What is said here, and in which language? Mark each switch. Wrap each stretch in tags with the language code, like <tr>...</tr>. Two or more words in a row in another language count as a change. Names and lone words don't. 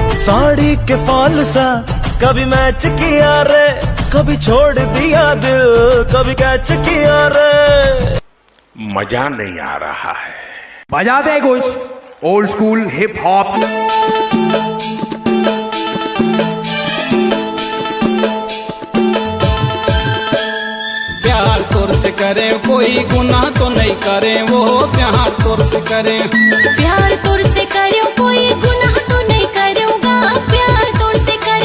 <hi>साड़ी के फॉल सा कभी मैच किया रे, कभी छोड़ दिया दिल, कभी कैच किया रे। मजा नहीं आ रहा है। बजा दे कुछ</hi> <en>old school hip hop.</en> <hi>प्यार तोर से करे कोई गुनाह तो नहीं करे वो, प्यार तोर से करे, प्यार तोर से करे कोई गुनाह तो नहीं करूँगा, प्यार तोर से करे,</hi>